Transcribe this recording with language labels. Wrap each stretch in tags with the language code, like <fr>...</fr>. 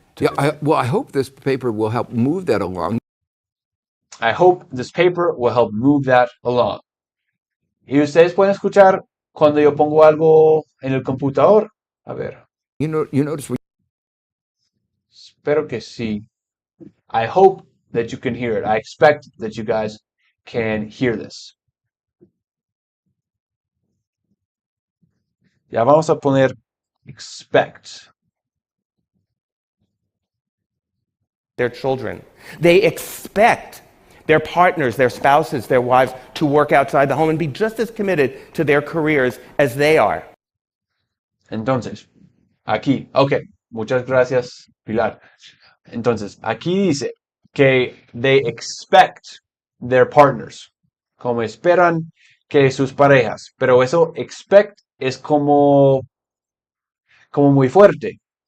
<en>Yeah, well, I hope this paper will help move that along. I hope this paper will help move that along.</en> <es>Y ustedes pueden escuchar cuando yo pongo algo en el computador. A ver,</es> <en>You notice</en> <es>espero que sí.</es> <en>I hope that you can hear it. I expect that you guys can hear this.</en> <es>Ya vamos a poner expect.</es> <en>Their children. They expect their partners, their spouses, their wives to work outside the home and be just as committed to their careers as they are.</en> <es>Entonces, aquí, ok, muchas gracias, Pilar. Entonces, aquí dice que</es> <en>they expect their partners,</en> <es>como esperan que sus parejas, pero eso expect es como muy fuerte.</es>